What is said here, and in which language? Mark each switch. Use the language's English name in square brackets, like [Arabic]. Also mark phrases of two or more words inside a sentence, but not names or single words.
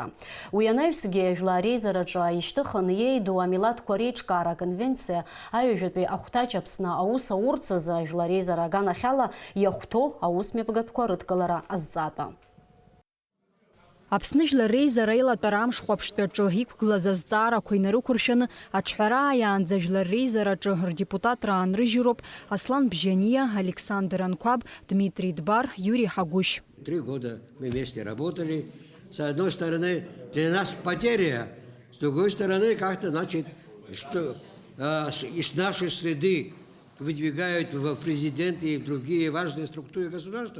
[Abkhazian] Уи анаҩсгьы жәлар реизараҿы ишьҭыхын иеиду амилаҭқәа реиҿкаара аконвенциа аҩажәатәи ахәҭаҷ Аԥсны аус аурцазы жәлар реизара аганахьала иахәҭоу аусмҩаԥгатәқәа рыдкылара азҵаатәа. Аԥсны жәлар реизара аилатәара амшхәаԥштәаҿы иқәгылаз азҵаарақәа инарықәыршәаны аҿҳәара ааиаанӡа жәлар реизараҿы рдепутатра аанрыжьыроуп Аслан Бжьания, Александр Анкваб, Дмитрий Дбар, Юрий Хагущ. [Russian] 3 года мы вместе работали. С одной стороны, для нас потеря, с другой стороны, как-то, значит, что из нашей среды выдвигают в президенты и в другие важные структуры государства.